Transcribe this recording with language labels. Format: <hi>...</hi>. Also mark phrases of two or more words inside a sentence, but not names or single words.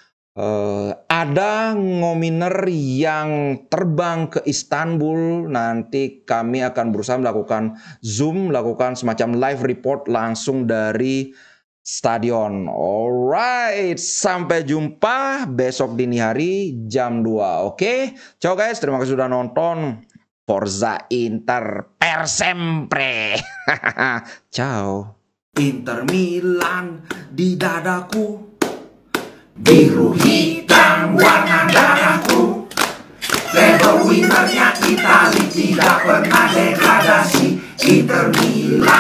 <id>Ada ngominer yang terbang ke Istanbul. Nanti kami akan berusaha melakukan Zoom, melakukan semacam live report langsung dari stadion. Alright, sampai jumpa besok dini hari jam 2. Oke, ciao guys, terima kasih sudah nonton.</id> <it>Forza Inter per sempre. Ciao.</it> <id>Inter Milan di dadaku, biru hitam warna darahku. Label winnernya Itali, tidak pernah degradasi. Inter Milan</id>